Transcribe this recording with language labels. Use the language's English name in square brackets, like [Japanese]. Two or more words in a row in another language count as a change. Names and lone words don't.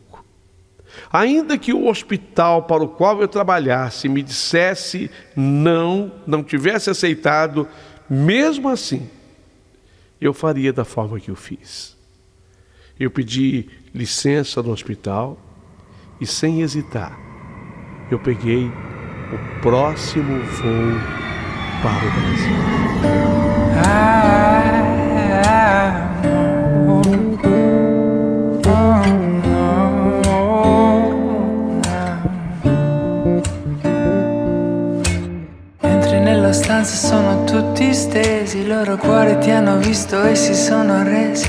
[Portuguese] Ainda que o hospital para o qual eu trabalhasse me dissesse não tivesse aceitado, mesmo assim, eu faria da forma que eu fiz. Eu pedi licença no hospital e, sem hesitar, eu peguei o próximo voo para o Brasil. [Italian] Nella stanza sono tutti stesi, i loro cuori ti hanno visto e si sono resi.